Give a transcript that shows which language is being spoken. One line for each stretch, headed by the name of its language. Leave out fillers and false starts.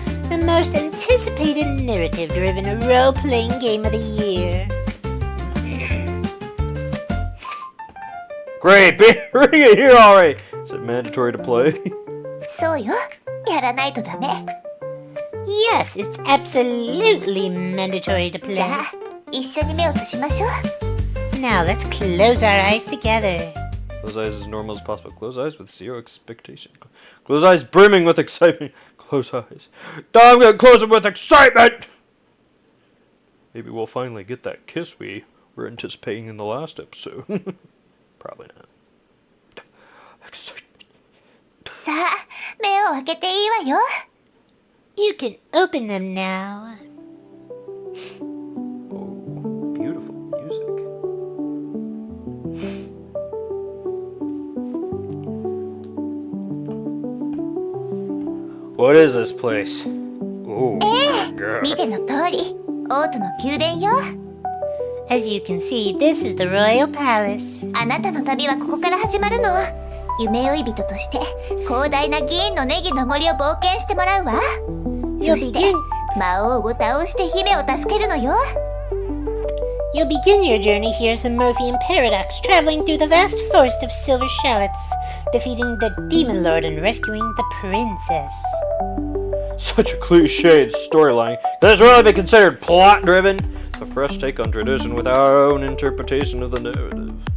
English: The most anticipated narrative-driven role-playing game of the year. Great, bring it here already! Is it mandatory to play?
Japanese: そうよ。やらないとダメ。
English: Yes, it's absolutely mandatory to play.
Japanese: じゃあ、一緒に目を閉じましょう。
English: Now let's close our eyes together. Close eyes as normal as possible. Close eyes with zero expectation. Close eyes brimming with excitement. Close eyes. I'm gonna close them with excitement! Maybe we'll finally get that kiss we were anticipating in the last episode. Probably not. Excitement.
Japanese: さあ、目を開けていいわよ。
English: You can open them now. Oh, beautiful music. What is this place? Oh, God.
Japanese: 見ての通り、王都の宮殿よ。
English: As you can see, this is the royal palace.
Japanese: あなたの旅はここから始まるの。夢追い人として広大な銀のネギの森を冒険してもらうわ。そして魔王を倒して姫を助けるのよ。
English: You'll begin your journey here as the Morphean Paradox, traveling through the vast forest of silver shallots, defeating the Demon Lord and rescuing the princess. Such a cliched storyline. Can this really be considered plot-driven? It's a fresh take on tradition with our own interpretation of the narrative.